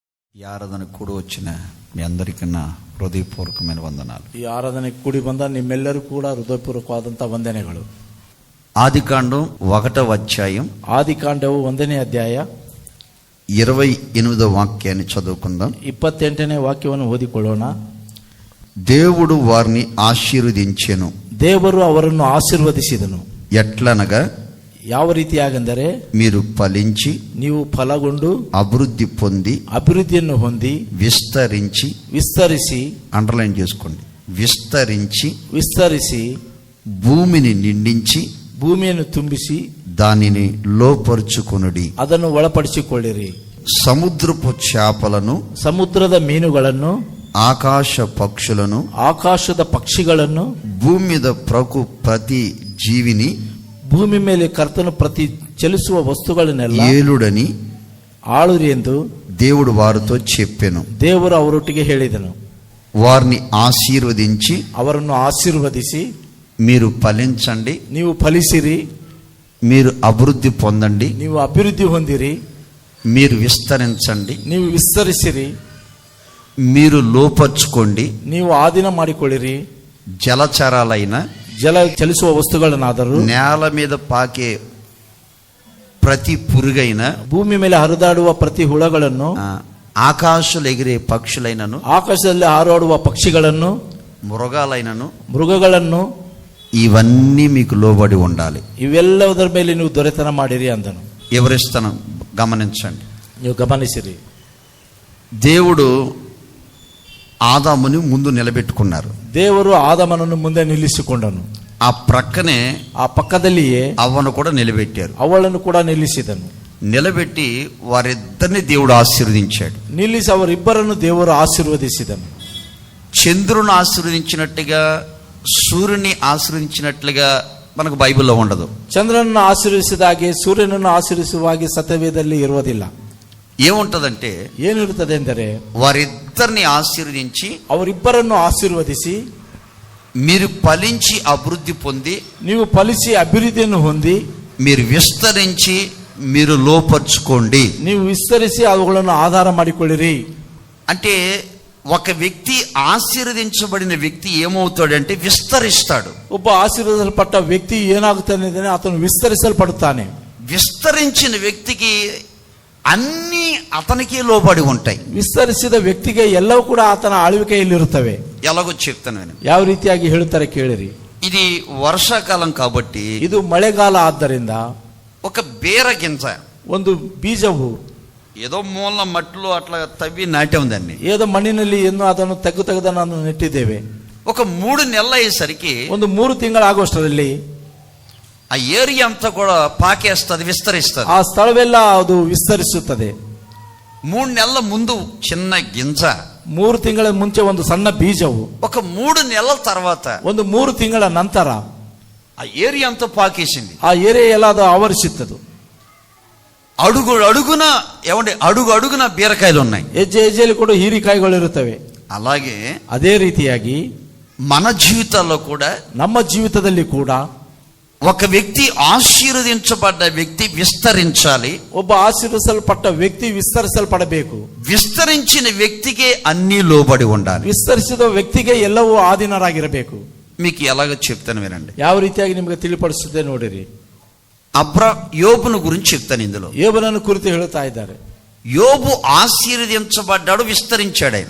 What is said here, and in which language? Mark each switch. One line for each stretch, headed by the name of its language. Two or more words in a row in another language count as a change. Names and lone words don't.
Telugu: ఈ ఆరాధన కూడి వచ్చిన మీ అందరికీ నా ಹೃದಯಪೂರ್ವಕమైన వందనాలు.
Kannada: ಈ ಆರಾಧನೆಗೆ ಕೂಡಿ ಬಂದ ನಿಮ್ಮೆಲ್ಲರೂ ಕೂಡ ಹೃದಯಪೂರ್ವಕವಾದಂಥ ವಂದನೆಗಳು.
Telugu: ఆదికాండం 1వ అధ్యాయం
Kannada: ಆದಿಕಾಂಡವು 1ನೇ ಅಧ್ಯಾಯ
Telugu: 28వ వాక్యాన్ని చదువుకుందాం.
Kannada: 28ನೇ ವಾಕ್ಯವನ್ನು ಓದಿಕೊಳ್ಳೋಣ.
Telugu: దేవుడు వారిని ఆశీర్వదించెను.
Kannada: ದೇವರು ಅವರನ್ನು ಆಶೀರ್ವದಿಸಿದನು.
Telugu: ఎట్లనగా
Kannada: ಯಾವ ರೀತಿಯಾಗೆಂದರೆ
Telugu: మీరు ఫలించి
Kannada: ನೀವು ಫಲಗೊಂಡು
Telugu: అభివృద్ధి పొంది
Kannada: ಅಭಿವೃದ್ಧಿಯನ್ನು ಹೊಂದಿ
Telugu: విస్తరించి అండర్లైన్ చేసుకోండి, విస్తరించి భూమిని నిండించి
Kannada: ಭೂಮಿಯನ್ನು ತುಂಬಿಸಿ
Telugu: దానిని లోపరుచుకొనుడి,
Kannada: ಅದನ್ನು ಒಳಪಡಿಸಿಕೊಳ್ಳಿರಿ.
Telugu: సముద్రపు చేపలను,
Kannada: ಸಮುದ್ರದ ಮೀನುಗಳನ್ನು,
Telugu: ఆకాశ పక్షులను,
Kannada: ಆಕಾಶದ ಪಕ್ಷಿಗಳನ್ನು,
Telugu: భూమి మీద ప్రతి జీవిని,
Kannada: ಭೂಮಿ ಮೇಲೆ ಕರ್ತನು ಪ್ರತಿ ಚಲಿಸುವ ವಸ್ತುಗಳನ್ನೆಲ್ಲ
Telugu: ఏలుడని
Kannada: ಆಳುರಿ ಎಂದು
Telugu: దేవుడు వారితో చెప్పెను.
Kannada: ದೇವರು ಅವರೊಟ್ಟಿಗೆ ಹೇಳಿದನು.
Telugu: వారిని ఆశీర్వదించి
Kannada: ಅವರನ್ನು ಆಶೀರ್ವದಿಸಿ
Telugu: మీరు ఫలించండి,
Kannada: ನೀವು ಫಲಿಸಿರಿ,
Telugu: మీరు అభివృద్ధి పొందండి,
Kannada: ನೀವು ಅಭಿವೃದ್ಧಿ ಹೊಂದಿರಿ,
Telugu: మీరు విస్తరించండి,
Kannada: ನೀವು ವಿಸ್ತರಿಸಿರಿ,
Telugu: మీరు లోపర్చుకోండి,
Kannada: ನೀವು ಆಧೀನ ಮಾಡಿಕೊಳ್ಳಿರಿ.
Telugu: జలచరాలైన
Kannada: ಜಲ ಚಲಿಸುವ ವಸ್ತುಗಳನ್ನಾದರೂ,
Telugu: నేల మీద పాకే ప్రతి పురుగైన,
Kannada: ಭೂಮಿ ಮೇಲೆ ಹರಿದಾಡುವ ಪ್ರತಿ ಹುಳಗಳನ್ನು,
Telugu: ఆకాశంలో ఎగిరే పక్షులైనను,
Kannada: ಆಕಾಶದಲ್ಲಿ ಹಾರಾಡುವ పక్షిಗಳನ್ನು, ಮೃಗಗಳನ್ನು
Telugu: ఇవన్నీ మీకు లోబడి ఉండాలి.
Kannada: ಇವೆಲ್ಲದರ ಮೇಲೆ ನೀವು ದೊರೆತನ ಮಾಡಿರಿ ಅಂದನು.
Telugu: ఎవరిస్తాను గమనించండి,
Kannada: ನೀವು ಗಮನಿಸಿರಿ.
Telugu: దేవుడు ఆదాముని ముందు నిలబెట్టుకున్నారు.
Kannada: ದೇವರು ಆದಾಮನನ್ನು ಮುಂದೆ ನಿಲ್ಲಿಸಿಕೊಂಡನು.
Telugu: ఆ ప్రక్కనే,
Kannada: ಆ ಪಕ್ಕದಲ್ಲಿಯೇ
Telugu: అవ్వను కూడా నిలబెట్టారు.
Kannada: ಅವಳನ್ನು ಕೂಡ ನಿಲ್ಲಿಸಿದನು.
Telugu: నిలబెట్టి వారిద్దరిని దేవుడు ఆశీర్వదించాడు.
Kannada: ನಿಲ್ಲಿಸಿ ಅವರಿಬ್ಬರನ್ನು ದೇವರು ಆಶೀರ್ವದಿಸಿದನು.
Telugu: చంద్రుని ఆశీర్వదించినట్టుగా, సూర్యుని ఆశీర్వదించినట్లుగా మనకు బైబిల్లో ఉండదు.
Kannada: ಚಂದ್ರನನ್ನು ಆಶೀರ್ವದಿಸಿದ ಹಾಗೆ ಸೂರ್ಯನನ್ನು ಆಶೀರ್ವಿಸುವ ಹಾಗೆ ಸತ್ಯವೇದದಲ್ಲಿ ಇರುವುದಿಲ್ಲ.
Telugu: ఏముంటదంటే,
Kannada: ಏನಿರುತ್ತದೆ ಎಂದರೆ,
Telugu: వారిద్దరిని ఆశీర్వదించి
Kannada: ಅವರಿಬ್ಬರನ್ನು ಆಶೀರ್ವದಿಸಿ
Telugu: మీరు ఫలించి అభివృద్ధి పొంది,
Kannada: ನೀವು ಫಲಿಸಿ ಅಭಿವೃದ್ಧಿಯನ್ನು ಹೊಂದಿ,
Telugu: మీరు విస్తరించి మీరు లోపర్చుకోండి,
Kannada: ನೀವು ವಿಸ್ತರಿಸಿ ಅವುಗಳನ್ನು ಆಧಾರ ಮಾಡಿಕೊಳ್ಳಿರಿ.
Telugu: అంటే ఒక వ్యక్తి ఆశీర్వదించబడిన వ్యక్తి ఏమవుతాడంటే విస్తరిస్తాడు.
Kannada: ಒಬ್ಬ ಆಶೀರ್ವದಿಸಲ್ಪಟ್ಟ ವ್ಯಕ್ತಿ ಏನಾಗುತ್ತಾನೆ ಅಂದರೆ ಆತನು ವಿಸ್ತರಿಸಲ್ಪಡುತ್ತಾನೆ.
Telugu: విస్తరించిన వ్యక్తికి అన్నీ అతనికి లోబడి ఉంటాయి.
Kannada: ವಿಸ್ತರಿಸಿದ ವ್ಯಕ್ತಿಗೆ ಎಲ್ಲವೂ ಕೂಡ ಆತನ ಆಳ್ವಿಕೆಯಲ್ಲಿರುತ್ತವೆ.
Telugu: ఎలాగో చెప్తాను నేను.
Kannada: ಯಾವ ರೀತಿಯಾಗಿ ಹೇಳುತ್ತಾರೆ ಕೇಳಿರಿ.
Telugu: ఇది వర్షాకాలం కాబట్టి,
Kannada: ಇದು ಮಳೆಗಾಲ ಆದ್ದರಿಂದ
Telugu: ఒక బీర గింజ,
Kannada: ಒಂದು ಬೀಜವು
Telugu: ఏదో మూల మట్టిలో అట్లా తవ్వి నాటాం దాన్ని,
Kannada: ಏదో ಮಣ್ಣಿನಲ್ಲಿ ಏನು ಅದನ್ನು ತೆಗೆದು ನಾನು ನೆಟ್ಟಿದ್ದೇವೆ.
Telugu: ఒక 3 నెలలు అయ్యేసరికి,
Kannada: ಒಂದು 3 ತಿಂಗಳಾಗುವಷ್ಟರಲ್ಲಿ
Telugu: ఆ ఏరియా అంతా కూడా పాకేస్తుంది, విస్తరిస్తుంది.
Kannada: ಆ ಸ್ಥಳವೆಲ್ಲ ಅದು ವಿಸ್ತರಿಸುತ್ತದೆ.
Telugu: 3 నెలల ముందు చిన్న గింజ,
Kannada: 3 ತಿಂಗಳ ಮುಂಚೆ ಒಂದು ಸಣ್ಣ ಬೀಜವು,
Telugu: ఒక 3 నెలల తర్వాత
Kannada: ಒಂದು 3 ತಿಂಗಳ ನಂತರ
Telugu: ఆ ఏరియా అంతా పాకేసింది.
Kannada: ಆ ಏರಿಯಾ ಎಲ್ಲ ಅದು ಆವರಿಸುತ್ತದೆ.
Telugu: అడుగున అడుగున బీరకాయలు ఉన్నాయి,
Kannada: ಹೆಜ್ಜೆಯಲ್ಲಿ ಕೂಡ ಹೀರಿಕಾಯಿಗಳು ಇರುತ್ತವೆ.
Telugu: అలాగే
Kannada: ಅದೇ ರೀತಿಯಾಗಿ
Telugu: మన జీవితాల్లో కూడా,
Kannada: ನಮ್ಮ ಜೀವಿತದಲ್ಲಿ ಕೂಡ
Telugu: ఒక వ్యక్తి ఆశీర్వదించబడ్డ వ్యక్తి విస్తరించాలి.
Kannada: ಒಬ್ಬ ಆಶೀರ್ವದಿಸಲ್ಪಟ್ಟ ವ್ಯಕ್ತಿ ವಿಸ್ತರಿಸಲ್ಪಡಬೇಕು.
Telugu: విస్తరించిన వ్యక్తికే అన్ని లోబడి ఉండాలి.
Kannada: ವಿಸ್ತರಿಸಿದ ವ್ಯಕ್ತಿಗೆ ಎಲ್ಲವೂ ಆಧೀನರಾಗಿರಬೇಕು.
Telugu: మీకు ఎలాగో చెప్తాను వినండి.
Kannada: ಯಾವ ರೀತಿಯಾಗಿ ನಿಮಗೆ ತಿಳಿಪಡಿಸುತ್ತೆ ನೋಡಿರಿ.
Telugu: యోబును గురించి చెప్తాను. ఇందులో
Kannada: ಯೋಬನನ್ನು ಕುರಿತು ಹೇಳುತ್ತಾ ಇದ್ದಾರೆ.
Telugu: యోబు ఆశీర్వదించబడ్డాడు, విస్తరించాడు. ఆయన